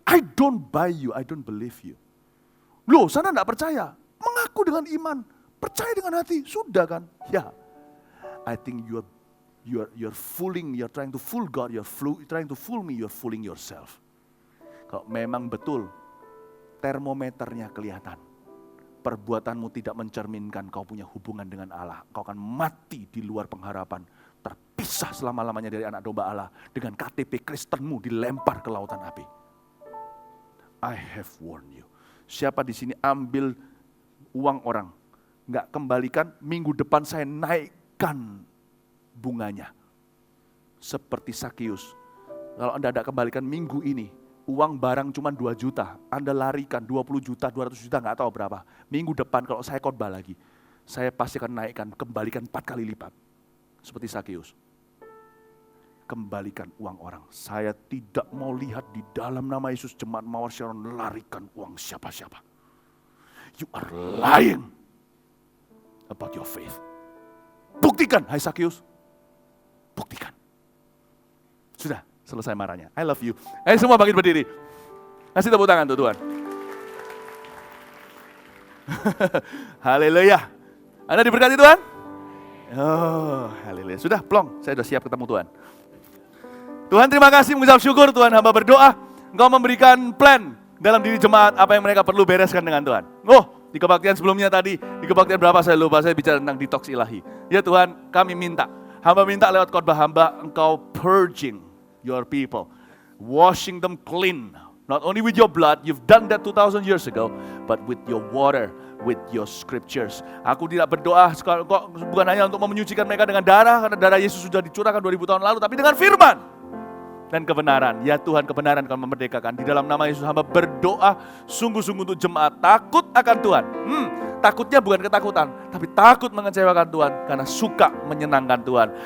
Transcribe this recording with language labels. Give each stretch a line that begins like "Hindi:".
English: I don't buy you, I don't believe you.
Indonesian: Loh, sana enggak percaya. Mengaku dengan iman, percaya dengan hati, sudah kan? Ya.
English: I think you're fooling, you're trying to fool God, you're trying to fool me, you're fooling yourself.
Indonesian: Kalau memang betul termometernya kelihatan, perbuatanmu tidak mencerminkan kau punya hubungan dengan Allah, kau akan mati di luar pengharapan, terpisah selama-lamanya dari anak domba Allah, dengan KTP Kristenmu dilempar ke lautan api.
English: I have warned you.
Indonesian: Siapa di sini ambil uang orang, nggak kembalikan, minggu depan saya naikkan bunganya. Seperti Sakius. Kalau Anda tidak kembalikan minggu ini, uang barang cuma 2 juta, Anda larikan 20 juta, 200 juta, nggak tahu berapa. Minggu depan kalau saya khotbah lagi, saya pasti akan naikkan, kembalikan 4 kali lipat. Seperti Sakius. Kembalikan uang orang. Saya tidak mau lihat di dalam nama Yesus jemaat Mawar Sharon larikan uang siapa-siapa.
English: You are lying about your faith.
Indonesian: Buktikan, hai Sakius. Buktikan. Sudah, selesai marahnya.
English: I love you.
Indonesian: Ayo semua bangkit berdiri. Kasih tepuk tangan untuk Tuhan. Haleluya. Anda diberkati Tuhan? Oh, haleluya. Sudah, plong. Saya sudah siap ketemu Tuhan. Tuhan terima kasih, mengucap syukur Tuhan. Hamba berdoa, Engkau memberikan plan dalam diri jemaat apa yang mereka perlu bereskan dengan Tuhan. Oh, di kebaktian sebelumnya tadi, di kebaktian berapa saya lupa, saya bicara tentang detox ilahi. Ya Tuhan, kami minta. Hamba minta lewat khotbah hamba, Engkau
English: purging your people. Washing them clean. Not only with your blood, you've done that 2,000 years ago, but with your water, with your scriptures.
Indonesian: Aku tidak berdoa kok bukan hanya untuk menyucikan mereka dengan darah, karena darah Yesus sudah dicurahkan 2000 tahun lalu, tapi dengan firman dan kebenaran. Ya Tuhan, kebenaran kau memerdekakan. Di dalam nama Yesus hamba berdoa sungguh-sungguh untuk jemaat takut akan Tuhan. Takutnya bukan ketakutan, tapi takut mengecewakan Tuhan karena suka menyenangkan Tuhan.